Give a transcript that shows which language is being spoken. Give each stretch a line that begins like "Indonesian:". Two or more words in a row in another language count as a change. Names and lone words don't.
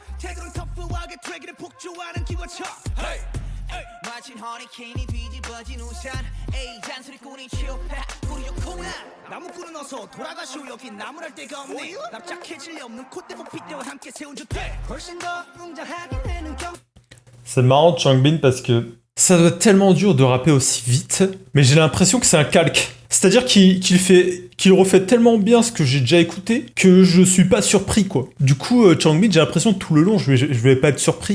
Korean: 태도는 터프하게 되기를 폭주하는 기관차. Hey! 마치 허리케인이 뒤집어진 우산. 에이 잔소리꾼이 취업해 우리 욕콩아. 나무꾼은 어서 돌아가시오. 여긴 나무랄 데가 없네. 납작해질 리 없는 콧대목 핏대와 함께 세운 주택. 훨씬 더 웅장하게 되는 경.
French: C'est marrant Changbin parce que ça doit être tellement dur de rapper aussi vite, mais j'ai l'impression que c'est un calque. C'est-à-dire qu'il refait tellement bien ce que j'ai déjà écouté que je suis pas surpris quoi. Du coup, Changbin, j'ai l'impression que tout le long je vais pas être surpris.